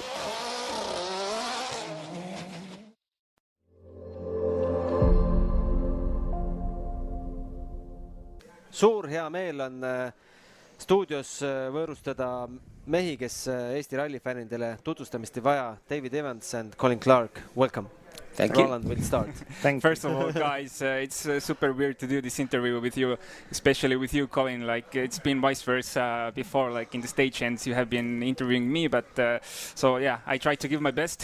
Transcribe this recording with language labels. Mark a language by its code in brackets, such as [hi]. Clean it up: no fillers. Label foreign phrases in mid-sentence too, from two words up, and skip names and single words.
[et] Suur hea meel on stuudios võõrustada mehi, kes Eesti rallifännidele tutvustamist ei vaja. [en] David Evans and Colin Clark, welcome. Thank Roland will start. First of all, guys, it's super weird to do this interview with you, especially with you, Colin. Like it's been vice versa before, like in the stagehands, you have been interviewing me, but so yeah, I try to give my best.